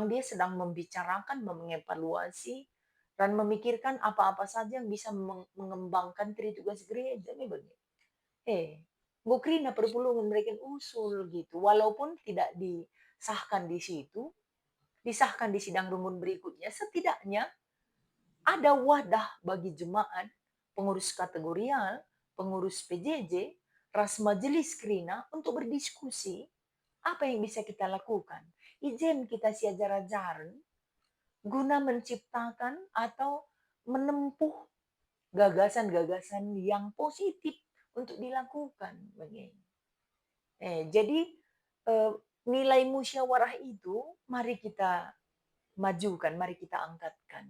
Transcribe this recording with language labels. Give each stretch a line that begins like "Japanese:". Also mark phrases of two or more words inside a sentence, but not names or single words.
Indonesian: Memang dia sedang membicarakan, mengevaluasi dan memikirkan apa-apa saja yang bisa mengembangkan tri tugas gereja nih bagi. Bu Krina perpulungan mereka usul gitu, walaupun tidak disahkan di situ, disahkan di sidang rumun berikutnya, setidaknya ada wadah bagi jemaat, pengurus kategorial, pengurus PJJ, ras majelis Krina untuk berdiskusi apa yang bisa kita lakukan. Izin kita siajar-ajaran guna menciptakan atau menempuh gagasan-gagasan yang positif untuk dilakukan. Begini. Jadi eh, nilai musyawarah itu mari kita majukan, mari kita angkatkan.